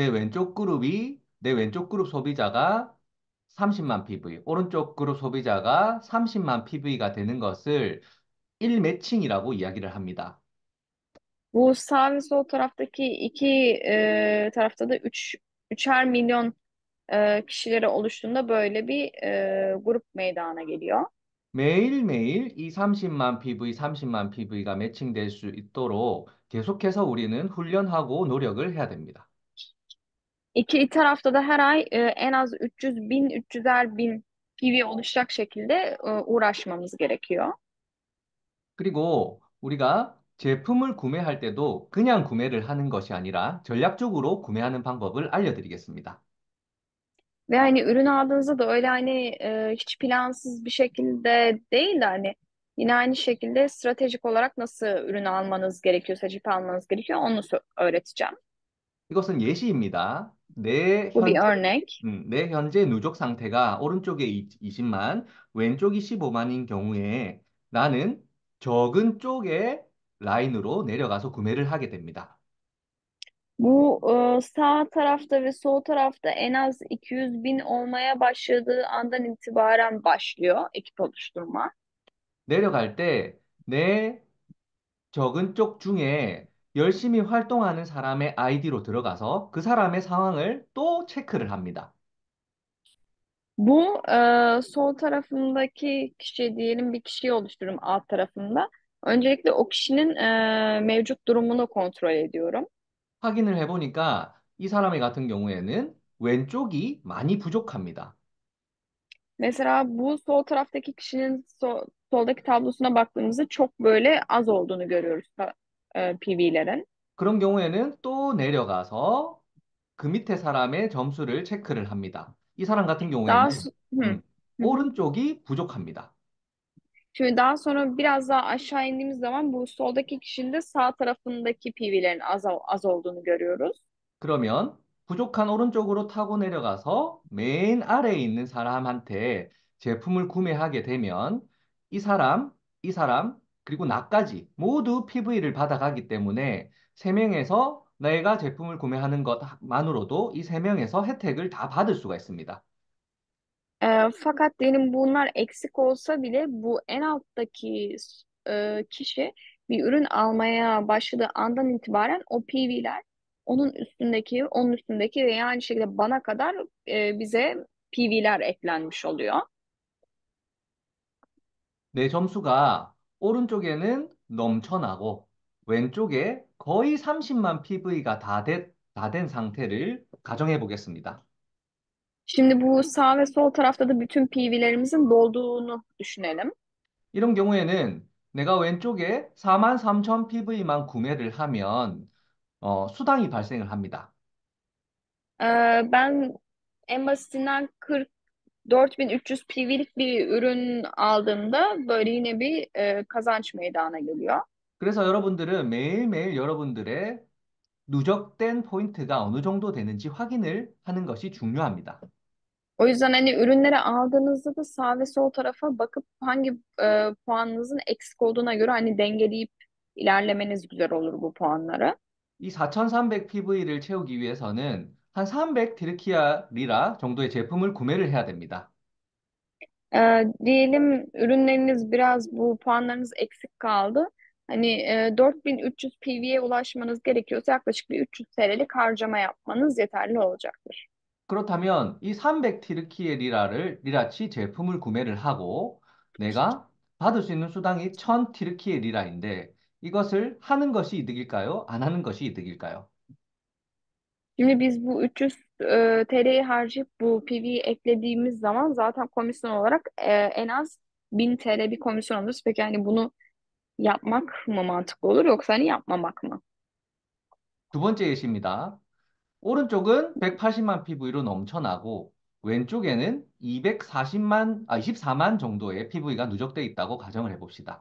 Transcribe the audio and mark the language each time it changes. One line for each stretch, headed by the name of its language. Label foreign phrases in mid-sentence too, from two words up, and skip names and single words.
Korean: 내 왼쪽 그룹이 내 왼쪽 그룹 소비자가 30만 PV, 오른쪽 그룹 소비자가 30만 PV가 되는 것을 1매칭이라고 이야기를 합니다.
Turkish: Bu sağ ve sol taraftaki iki tarafta da üçer milyon kişileri oluştuğunda böyle bir grup meydana geliyor.
Korean: 매일매일 이 30만 PV, 30만 PV가 매칭될 수 있도록 계속해서 우리는 훈련하고 노력을 해야 됩니다.
Turkish: İki tarafta da her ay en az 300 bin, 300'er bin PV oluşacak şekilde uğraşmamız gerekiyor.
Korean: 그리고 우리가 제품을 구매할 때도 그냥 구매를 하는 것이 아니라 전략적으로 구매하는 방법을 알려드리겠습니다.
Turkish: Ve hani ürün aldığınızda da öyle hani hiç plansız bir şekilde değil de hani yine aynı şekilde stratejik olarak nasıl ürün almanız gerekiyor, seçip almanız gerekiyor onu öğreteceğim.
Korean: 이것은 예시입니다.
Turkish: Bu bir örnek.
Korean: 내 현재 누적 상태가 오른쪽에 20만, 왼쪽이 15만인 경우에 나는 적은 쪽의 라인으로 내려가서 구매를 하게 됩니다.
Turkish: Bu sağ tarafta ve sol tarafta en az 200 bin olmaya başladığı andan itibaren başlıyor ekip oluşturma.
Korean: 내려갈 때 내 적은 쪽 중에 열심히 활동하는 사람의 아이디로 들어가서 그 사람의 상황을 또 체크를 합니다.
Turkish: Bu sol tarafındaki kişi diyelim bir kişiyi oluştururum alt tarafında. Öncelikle o kişinin mevcut durumunu kontrol ediyorum.
Korean: 확인을 해보니까 이 사람의 같은 경우에는 왼쪽이 많이 부족합니다.
Turkish: Mesela bu sol taraftaki kişinin soldaki tablosuna baktığımızda çok böyle az olduğunu görüyoruz PV'lerin.
Korean: 그런 경우에는 또 내려가서 그 밑에 사람의 점수를 체크를 합니다. 이 사람 같은
Turkish: Daha
Korean: 경우에는 so- Hı. 음, Hı hı. 오른쪽이 부족합니다.
Turkish: Şimdi daha sonra biraz daha aşağı indiğimiz zaman bu soldaki kişinin de sağ tarafındaki PV'lerin az olduğunu görüyoruz.
Korean: 그러면 부족한 오른쪽으로 타고 내려가서 맨 아래에 있는 사람한테 제품을 구매하게 되면 이 사람, 이 사람, 그리고 나까지 모두 PV를 받아가기 때문에 세명에서 내가 제품을 구매하는 것만으로도 이 세명에서 혜택을 다 받을 수가 있습니다.
Turkish: Fakat diyelim bunlar eksik olsa bile bu en alttaki kişi bir ürün almaya başladığı andan itibaren o PV'ler onun üstündeki ve aynı şekilde bana kadar bize PV'ler eklenmiş oluyor.
Korean: 내 점수가 오른쪽에는 넘쳐나고 왼쪽에 거의 30만 PV가 다된 상태를 가정해 보겠습니다.
Turkish: Şimdi bu sağ ve sol tarafta da bütün PV'lerimizin dolduğunu düşünelim.
Korean: 이런 경우에는 내가 왼쪽에 4만 3천 PV만 구매를 하면 수당이 발생을 합니다.
Turkish: Ben en basitinden 44.300 PV'lik bir ürün aldığımda böyle yine bir kazanç meydana geliyor.
Korean: 그래서 여러분들은 매일매일 yara분들의 누적된 포인트가 어느 정도 되는지 확인을 하는 것이 중요합니다.
Turkish: O yüzden hani ürünleri aldığınızda da sağ ve sol tarafa bakıp hangi puanınızın eksik olduğuna göre hani dengeleyip ilerlemeniz güzel olur bu puanları.
Korean: 이 4,300 PV를 채우기 위해서는 한 300 디르키아 리라 정도의 제품을 구매를 해야 됩니다.
Turkish: Diyelim ürünleriniz biraz bu puanlarınız eksik kaldı. Hani 4300 PV'ye ulaşmanız gerekiyorsa yaklaşık bir 300 TL'lik harcama yapmanız yeterli olacaktır.
Korean: 그렇다면 이 300 티르키예 리라치 제품을 구매를 하고 내가 받을 수 있는 수당이 1000 티르키예 리라인데 이것을 하는 것이 이득일까요? 안 하는 것이 이득일까요?
Turkish: Şimdi biz bu 300 TL'yi harcayıp bu PV'yi eklediğimiz zaman zaten komisyon olarak en az 1000 TL bir komisyon alırız. Peki hani bunu yapmak mı mantıklı olur yoksa hani yapmamak mı?
Korean: 두 번째 예시입니다. 오른쪽은 180만 PV로 넘쳐나고 왼쪽에는 24만 정도의 PV가 누적돼 있다고 가정을 해봅시다.